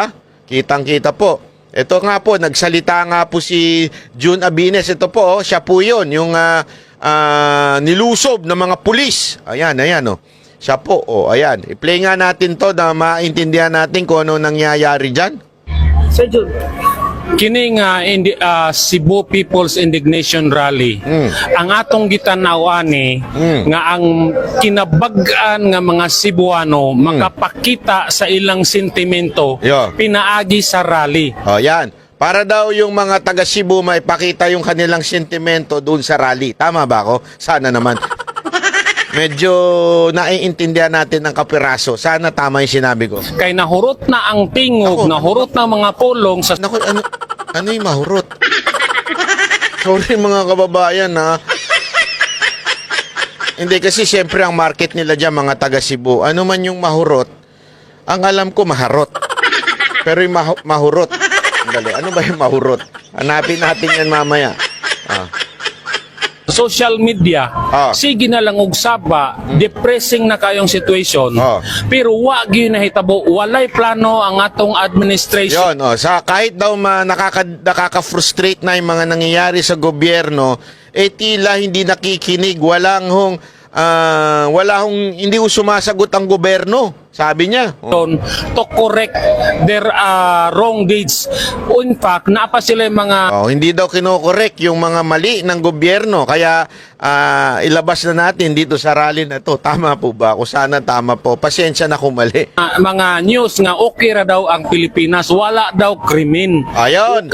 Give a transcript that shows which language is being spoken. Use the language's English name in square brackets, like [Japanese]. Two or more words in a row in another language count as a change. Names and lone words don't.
[Filipino] Kitang-kita po. Ito nga po, nagsalita nga po si June Abines. Ito po, siya po yun, yung nilusob ng mga pulis. Ayan, ayan, siya po, ayan. I-play nga natin to na maintindihan natin kung ano nangyayari dyan. Sir Jun, [Cebuano] Kini nga Cebu People's Indignation Rally. Ang atong gitanaw ani nga ang kinabag-an nga mga Cebuano makapakita sa ilang sentimento Yeah. pinaagi sa rally. [Filipino] Yan. Para daw yung mga taga Cebu maipakita yung kanilang sentimento doon sa rally. Tama ba ako? Sana naman. Medyo naiintindihan natin ng kapiraso. Sana tama yung sinabi ko. [Cebuano] Kay nahurot na ang tingog, nahurot na mga pulong sa [Filipino] Naku, ano yung mahurot? Sorry mga kababayan ha. Hindi kasi siyempre ang market nila dyan mga taga Cebu. Ano man yung mahurot, ang alam ko maharot. Pero yung mahurot. Dali, ano ba yung mahurot? Hanapin natin yan mamaya. [English] social media. [Cebuano] Sige na lang og saba, depressing na kayong situation. Pero wa gyud nahitabo, walay plano ang atong administration. [Filipino] Yon, sa kahit daw nakaka-frustrate na yung mga nangyayari sa gobyerno, tila hindi nakikinig, wala hong hindi sumasagot ang gobyerno. Sabi niya. [English] To correct their wrong deeds. In fact, [Filipino] napa sila yung mga... hindi daw kinokorek yung mga mali ng gobyerno. Kaya ilabas na natin dito sa rally na to. Tama po ba? Kung sana tama po. Pasensya na kung mali. [Cebuano] mga news nga okay ra daw ang Pilipinas. [Filipino] Wala daw krimen. Ayun.